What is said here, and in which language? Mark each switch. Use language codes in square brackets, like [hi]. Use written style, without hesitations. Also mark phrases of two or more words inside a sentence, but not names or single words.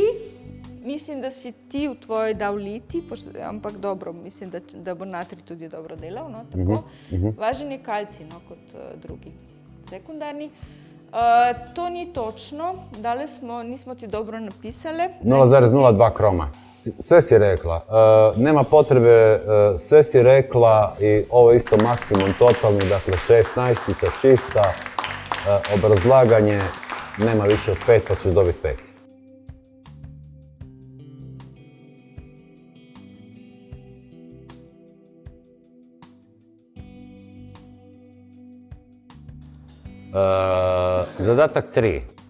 [sl] Mislim, da si ti v tvoji dal litij, ampak dobro, mislim, da bo natrij tudi dobro delal. No, tako. Važen je kalcij, no, kot drugi sekundarni. To ni točno, nismo ti dobro napisali. 0,02 kroma. [hr] Sve si rekla. Nema potrebe, sve si rekla i ovo isto maksimum totalni, dakle 16 čista, obrazlaganje nema više od 5 pa ćeš dobiti 5. Zadatak 3.